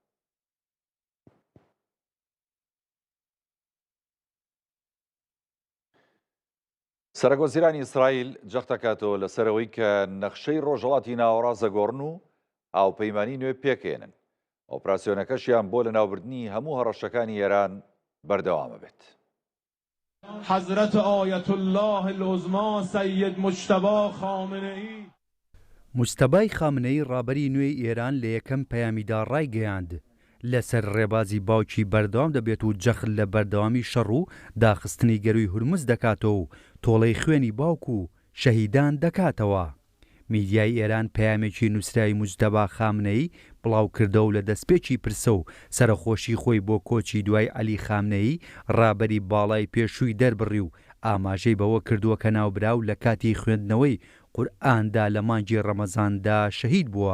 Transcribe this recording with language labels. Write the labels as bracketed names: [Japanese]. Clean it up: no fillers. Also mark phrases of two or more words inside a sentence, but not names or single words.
[Central Kurdish] سەرۆکوەزیرانی ئیسرائیل جەخت دەکاتەوە لەسەرەوەی کە نەخشەی ڕۆژهەڵاتی ناوەڕاست دەگۆڕن و هاوپەیمانی نوێ پێکێنن. ئۆپراسیۆنەکەشیان بۆ لەناوبردنی هەموو هەڕەشەکانی ئێران بەردەوامە بێت. [Persian] حضرت آیت الله العظما سید مجتبی خامنه‌ای [Central Kurdish] مجتەبای خامنەی ڕابەری نوێی ئێران لە یەکەم پەیامیدا ڕایگەیاند لەسەر ڕێبازی باوکی بەردەوام دەبێت و جەخت لە بەردەوامی شەڕ و داخستنی گەروی هورمز دەکاتەوە و تۆڵەی خوێنی باوک و شەهیدان دەکاتەوە. میدیای ئێران پەیامێکی نووسراوی مجتەبا خامنەی بڵاو کردە و لە دەستپێکی پرسە و سەرخۆشی خۆی بۆ کۆچی دوای عەلی خامنەی ڕابەری باڵای پێشووی دەربڕی و ئاماژەی بەوە کردووە کە ناوبراو لە کاتی خوێندنەوەی قورئاندا لە مانگی ڕەمەزاندا شەهید بووە.